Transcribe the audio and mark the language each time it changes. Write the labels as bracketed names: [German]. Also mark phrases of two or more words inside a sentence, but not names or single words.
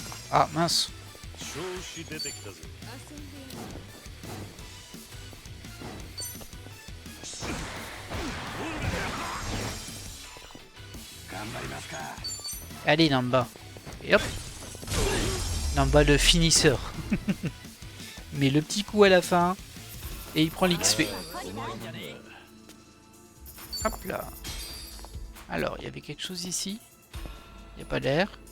[French] Ah mince. [Japanese] 調子出てきたぜ。遊んでやる。頑張りますか。 [French] Allez, Namba. Et hop. Namba le finisseur. Mais le petit coup à la fin. Et il prend l'XP. Hop là. Alors, il y avait quelque chose ici. Il n'y a pas d'air.